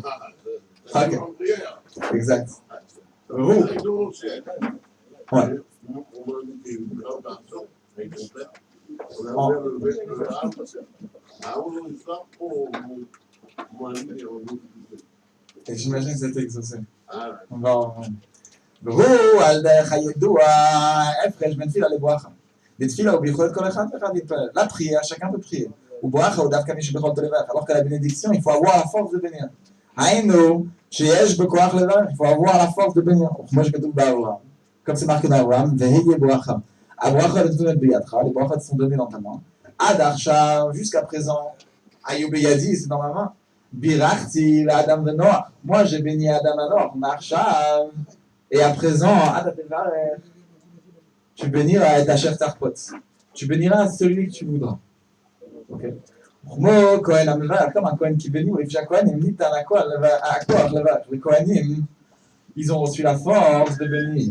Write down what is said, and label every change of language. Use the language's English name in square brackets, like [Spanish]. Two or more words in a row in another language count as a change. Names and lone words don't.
[French] Ok. Exact. Roux. Ouais. Et j'imagine que c'était exaucé. On va en... [Hebrew] והוא על דרך הידוע, הפרש בין תפילה לברכה. בתפילה הוא ביכולת כל אחד ואחד להתפלל. [French] La prière, chacun peut prier. [Hebrew] וברכה הוא דווקא מי שביכולתו לברך. [French] Alors que la bénédiction, il faut avoir la force de bénir. [Hebrew] היינו, שיש בכוח לברך, [French] il faut avoir la force de bénir. [Hebrew] כמו שכתוב באברהם. [French] Comme c'est marqué dans Abraham, [Hebrew] והיא ברכה. הברכה נתונת בידך, [French] les brachas sont données dans ta main. [Hebrew] עד עכשיו, [French] jusqu'à présent, [Hebrew] היו בידי, [French] c'est dans ma main. [Hebrew] בירכתי לאדם ונוח. [French] Moi, j'ai béni Adam et Noach. [Hebrew] מעכשיו, [French] et à présent, tu béniras ta chère tarpot. Tu béniras celui que tu voudras. Ok. Comme un Kohen qui bénit, les Kohanim, ils ont reçu la force de bénir.